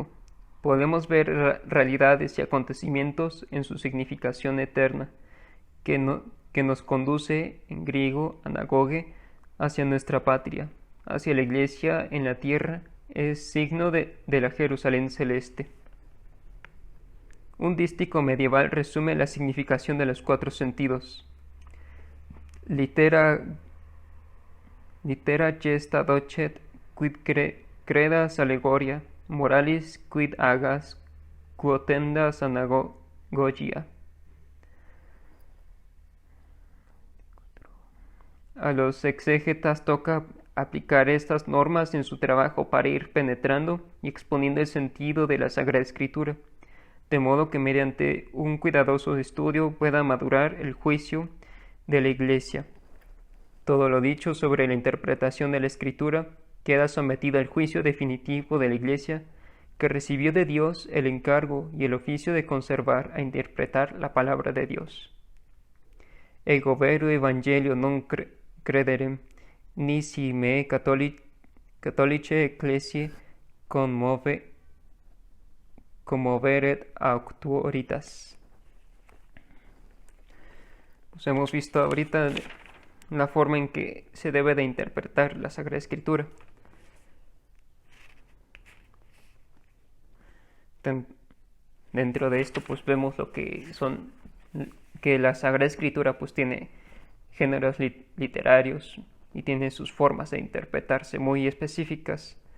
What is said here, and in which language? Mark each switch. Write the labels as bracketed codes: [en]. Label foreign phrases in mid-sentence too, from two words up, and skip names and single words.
[es] Podemos ver realidades y acontecimientos en su significación eterna, que nos conduce, en griego, anagoge, hacia nuestra patria, hacia la Iglesia en la tierra, es signo de la Jerusalén celeste. Un dístico medieval resume la significación de los cuatro sentidos. [la] Litera gesta docet quid credas allegoria, moralis quid agas, quotendas anagogia. [es] A los exégetas toca aplicar estas normas en su trabajo para ir penetrando y exponiendo el sentido de la Sagrada Escritura, de modo que mediante un cuidadoso estudio pueda madurar el juicio de la Iglesia. Todo lo dicho sobre la interpretación de la Escritura queda sometido al juicio definitivo de la Iglesia, que recibió de Dios el encargo y el oficio de conservar e interpretar la palabra de Dios. [la] Ego vero evangelio non crederem, nisi me catholice ecclesiae commoveret auctoritas. [es] Pues hemos visto ahorita la forma en que se debe de interpretar la Sagrada Escritura. Dentro de esto pues vemos lo que son, que la Sagrada Escritura pues tiene géneros literarios y tiene sus formas de interpretarse muy específicas.